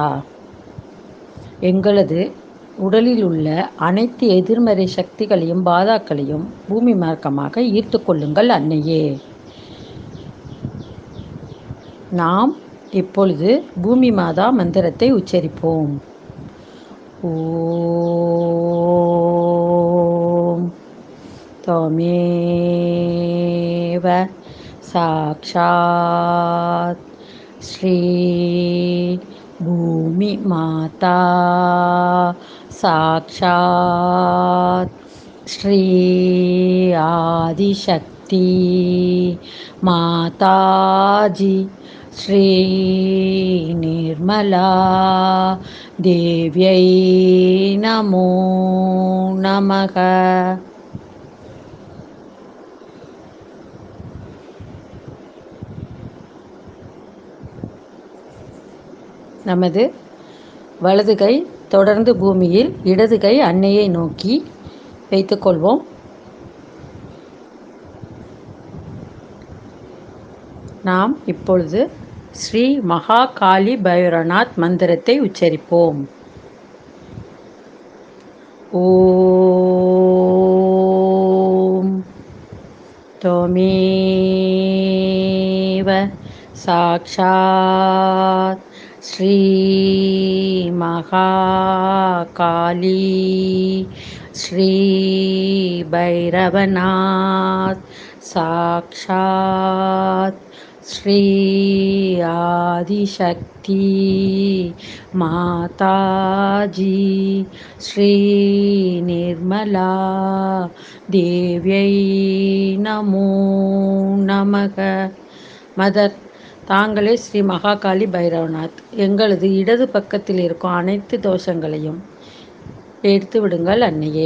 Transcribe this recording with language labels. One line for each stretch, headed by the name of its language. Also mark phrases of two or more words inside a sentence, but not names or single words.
Tamil: எங்களது உடலில் உள்ள அனைத்து எதிர்மறை சக்திகளையும் பாதாக்களையும் பூமி மார்க்கமாக ஈர்த்து கொள்ளுங்கள் அன்னையே. நாம் இப்பொழுது பூமி மாதா மந்திரத்தை உச்சரிப்போம்.
Sanskrit: ஓம் त्वमेव साक्षात् श्री भूमि माता साक्षात् श्री आदिशक्ति माताजी श्री निर्मला देव्यै नमो नमः.
Tamil: நமது வலது கை தொடர்ந்து பூமியில், இடது கை அன்னையை நோக்கி வைத்துக்கொள்வோம். நாம் இப்பொழுது ஸ்ரீ மகா காளி பைரவநாத் மந்திரத்தை உச்சரிப்போம்.
Sanskrit: ஓம் त्वमेव साक्षात् श्री महाकाली श्री भैरवनाथ साक्षात् श्री आदिशक्ति माताजी श्री निर्मला देव्यै नमो नमः.
Tamil: மதர், தாங்களே ஸ்ரீ மகாகாளி பைரவநாத். எங்களது இடது பக்கத்தில் இருக்கும் அனைத்து தோஷங்களையும் எடுத்து விடுங்கள் அன்னையே.